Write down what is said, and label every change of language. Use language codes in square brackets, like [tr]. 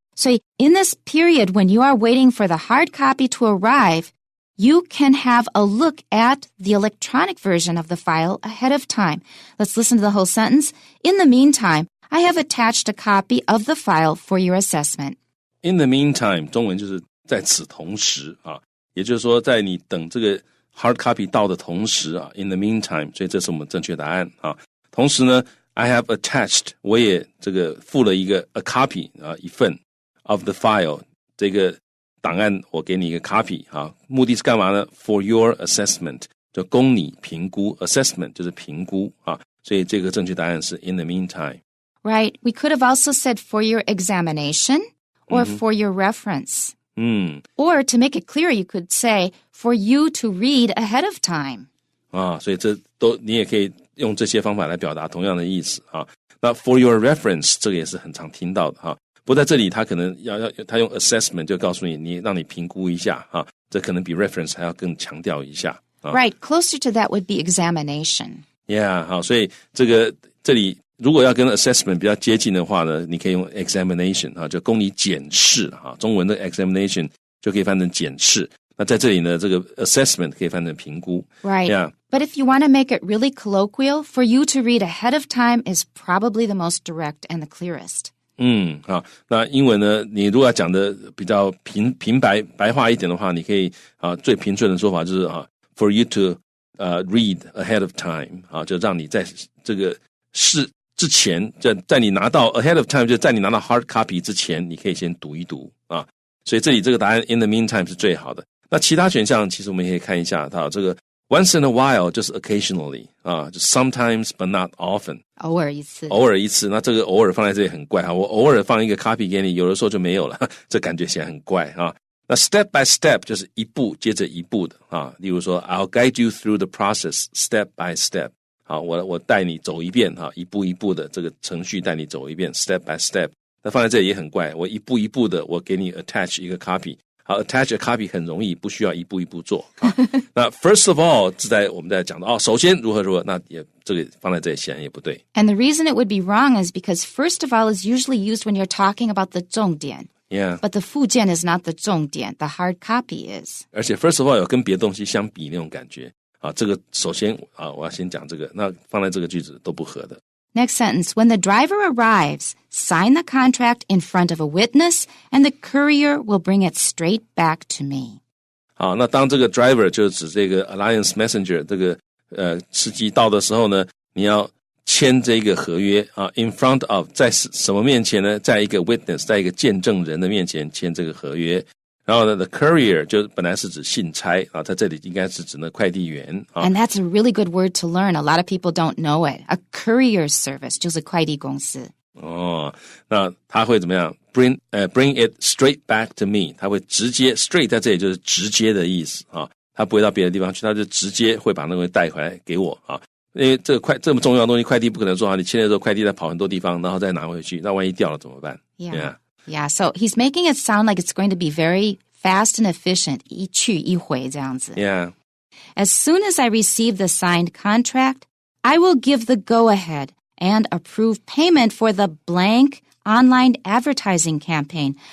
[en] So in this period when you are waiting for the hard copy to arrive, you can have a look at the electronic version of the file ahead of time. Let's listen to the whole sentence. In the meantime, I have attached a copy of the file for your assessment. In the meantime, [zh] 中文就是在此同时啊，也就是说在你等这个 hard copy 到的同时啊 ， [en] in the meantime， [zh] 所以这是我们正确答案啊。同时呢 ， [en] I have attached， [zh] 我也这个附了一个 [en] a copy [zh] 啊，一份 [en] of the file [zh] 这个档案，我给你一个 copy 啊，目的是干嘛呢 ？ [en] For your assessment， [zh] 就供你评估 ，assessment 就是评估啊，所以这个正确答案是 [en] in the meantime。 Right. We could have also said for your examination or for your reference. Or to make it clear, you could say for you to read ahead of time. [zh] 啊，所以这都你也可以用这些方法来表达同样的意思啊。那 [en] for your reference [zh] 这个也是很常听到的哈。不过在这里他可能他用 assessment 就告诉你让你评估一下哈，这可能比 reference 还要更强调一下。 [en] Right, closer to that would be examination. [zh] Yeah, 好，所以这里如果要跟 assessment 比较接近的话呢，你可以用 examination 啊，就供你检视啊，中文的 examination 就可以翻成检视。那在这里呢，这个 assessment 可以翻成评估。 [en] Right. Yeah. But if you want to make it really colloquial, for you to read ahead of time is probably the most direct and the clearest. [zh] 那英文呢，你如果要讲的比较平白话一点的话，你可以最平顺的说法就是 [en] for you to read ahead of time [zh] 就让你在这个事之前，在你拿到 ahead of time 就在你拿到 hard copy 之前，你可以先读一读所以这里这个答案 in the meantime 是最好的。那其他选项其实我们也可以看一下，这个 [en] once in a while [zh] 就是 occasionally 就 [en] sometimes but not often [zh] 偶尔一次。那这个偶尔放在这里很怪我偶尔放一个 copy 给你，有的时候就没有了，这感觉起来很怪那 [en] step by step [zh] 就是一步接着一步的例如说 [en] I'll guide you through the process step by step [zh] 我带你走一遍一步一步的这个程序带你走一遍 step by step。那放在这里也很怪，我一步一步的我给你 attach 一个 copy。好 [en] attach a copy [zh] 很容易，不需要一步一步做那 [en] first of all [zh] 我们在讲的首先如何那也这个放在这里显然也不对。 [en] And the reason it would be wrong is because first of all is usually used when you're talking about the 重点 Yeah. But the 附件 is not the 重点 the hard copy is. [zh] 而且 [en] first of all [zh] 有跟别的东西相比那种感觉这个首先我要先讲这个，那放在这个句子都不合的。 [en] Next sentence, when the driver arrives, sign the contract in front of a witness and the courier will bring it straight back to me. [zh] 好，那当这个 driver 就是指这个 Alliance Messenger 这个司机到的时候呢，你要签这个合约 [en] in front of [zh] 在什么面前呢？在一个 witness 在一个见证人的面前签这个合约。然后呢 the courier 就本来是指信差在这里应该是指那快递员 [en] And that's a really good word to learn. A lot of people don't know it. A courier service [zh] 就是快递公司。那他会怎么样 [en] bring it straight back to me [zh] 他会直接 straight 在这里就是直接的意思他不会到别的地方去，他就直接会把那个东西带回来给我因为这么重要的东西快递不可能做你签的时候快递再跑很多地方然后再拿回去，那万一掉了怎么办？ [en] Yeah, so he's making it sound like it's going to be very fast and efficient [zh] 一去一回这样子。 [en] Yeah. As soon as I receive the signed contract, I will give the go-ahead and approve payment for the blank online advertising campaign.